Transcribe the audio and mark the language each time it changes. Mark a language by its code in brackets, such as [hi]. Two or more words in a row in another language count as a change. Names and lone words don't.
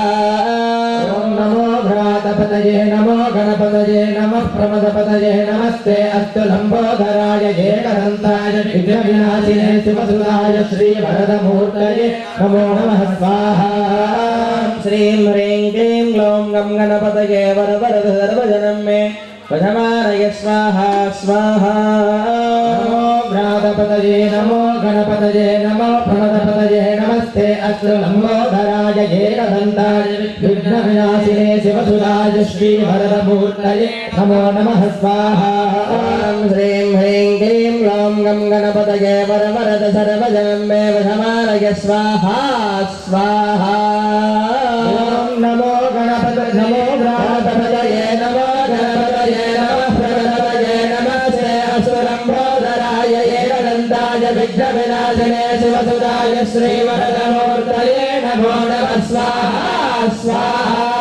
[sa] నమో వ్రాతపతయే నమో గణపతయే నమః ప్రమదపతయే నమస్తే అస్తు లంబోదరాయ ఏకదంతాయ విఘ్న వినాశినే శివసుదాయ శ్రీ వరదమూర్తయే నమో నమః స్వాహా. శ్రీం హ్రీం క్లీం గ్లౌం గం గణపతయే వర వరద సర్వజనం మే प्रथमानय स्वाहा स्वाहा नमो व्रातपतये नमो गणपतये नमो प्रणतपतये नमस्ते अस्तु लम्बोदराय एकदन्ताय विघ्नविनाशिने शिवसुताय श्रीवरदमूर्तये नमो नमः स्वाहा ॐ श्रीं ह्रीं क्लीं ग्लौं गं गणपतये वरवरद सर्वजनं मे प्रथमानय स्वाहा स्वाहा ॐ नमो गणपतये नमो व्रातपतये नमो गणपतये नमः प्रणतपतये नमस्ते असुरम्भोदराय एकदन्ताय विघ्नविनाशिने शिवसुताय श्रीवरदमूर्तये नमो नमः स्वाहा स्वाहा